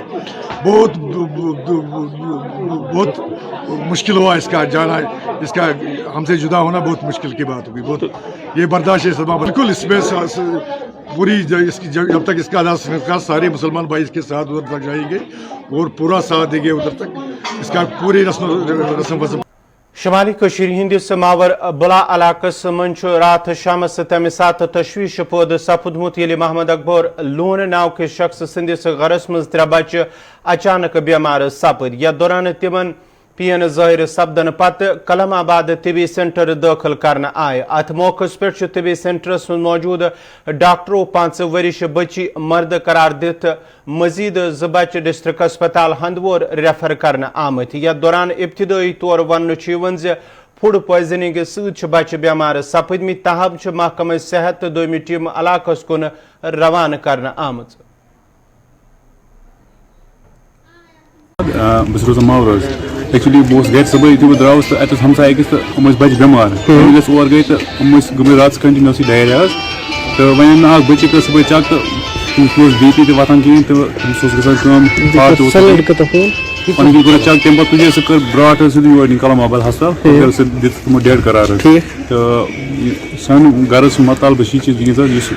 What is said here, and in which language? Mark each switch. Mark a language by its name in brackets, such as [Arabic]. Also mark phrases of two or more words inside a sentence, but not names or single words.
[Hindi] बहुत मुश्किल हुआ इसका जाना, इसका हमसे जुदा होना बहुत मुश्किल की बात होगी, बहुत ये बर्दाश्त है सदमा। बिल्कुल इसमें पूरी इसकी जब तक इसका संस्कार सारे मुसलमान भाई इसके साथ उधर तक जाएंगे और पूरा साथ देंगे उधर तक, इसका पूरी रस्म [Kashmiri] شمالی کشیر ہندس ماور بلا علاقس من رات شامس تمہ سات تشویش پود سپدمت یل محمد اکبر لون ناو کے شخص سندس گھرس مز 3 بچہ اچانک بیمار سپد یتھ دوران تمن پین ظاہر سپدن پتہ کلم آباد طبی سینٹر داخل کرنا آئے ات موقع پہ طبی سینٹرس من موجود ڈاکٹرو 5 ورش بچی مرد قرار دت مزید 2 بچہ ڈسٹرک اسپتال ہندوور ریفر کرنا آمت یتھ دوران ابتدائی طور ون [English] food poisoning [Kashmiri] ست بچہ بیمار سپدمت تاہم محکمہ صحت تو دویمہ ٹیم علاقس کن روانہ کرنا آمت. بس روزان ماور ایکچولی بہت گھر صبح یُتھُے بہٕ درٛاوُس تہٕ اَتہِ اوس ہمساے أکِس تہٕ یِم ٲسۍ بَچہِ بٮ۪مار ییٚلہِ أسۍ اور گٔے تہٕ یِم ٲسۍ گٔمٕتۍ راتَس [English] continuously diarrhea [Kashmiri] حظ تہٕ وۄنۍ أنۍ مےٚ اَکھ بٔچی کٔر صُبحٲے چَک تہٕ تٔمِس اوس بی پی تہِ وۄتھان کِہیٖنۍ تہٕ تٔمِس اوس گژھان کٲم ہارٹ تہِ اوس پَنٕنۍ کِنۍ کوٚر چَک تَمہِ پَتہٕ تُجے سُہ کٔر برٛاٹھ حظ سیوٚدُے یور کلام آباد ہسپتال کٔر سُہ دِژ تِمو ڈیڈ قرار حظ تہٕ سانہِ گَرَس مطالبہٕ چھِ یہِ چیٖز وٕنکٮ۪س حظ یُس